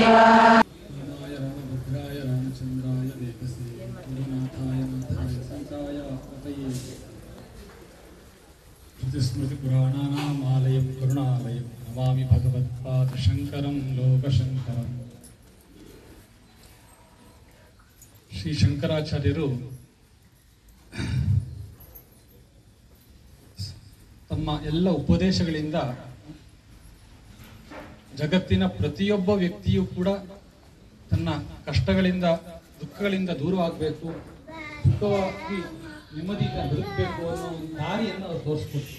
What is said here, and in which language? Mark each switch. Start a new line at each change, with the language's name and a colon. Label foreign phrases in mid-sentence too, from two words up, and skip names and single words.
Sanskrit: रामभद्राय रामचन्द्राय वेगसे गुरुनाथाय नाथाय संताय पतये श्रुतिस्मृतिपुराणानामालयं करुणालयं नमामि भगवत्पादशङ्करं लोकशङ्करम्।
Kannada: ಶ್ರೀ ಶಂಕರಾಚಾರ್ಯರು ತಮ್ಮ ಎಲ್ಲ ಉಪದೇಶಗಳಿಂದ ಜಗತ್ತಿನ ಪ್ರತಿಯೊಬ್ಬ ವ್ಯಕ್ತಿಯೂ ಕೂಡ ತನ್ನ ಕಷ್ಟಗಳಿಂದ ದುಃಖಗಳಿಂದ ದೂರವಾಗಬೇಕು, ಸುಖವಾಗಿ ನೆಮ್ಮದಿಯಿಂದ ಬದುಕಬೇಕು ಅನ್ನೋ ಒಂದು ದಾರಿಯನ್ನು ಅವರು ತೋರಿಸ್ಕೊಟ್ರು.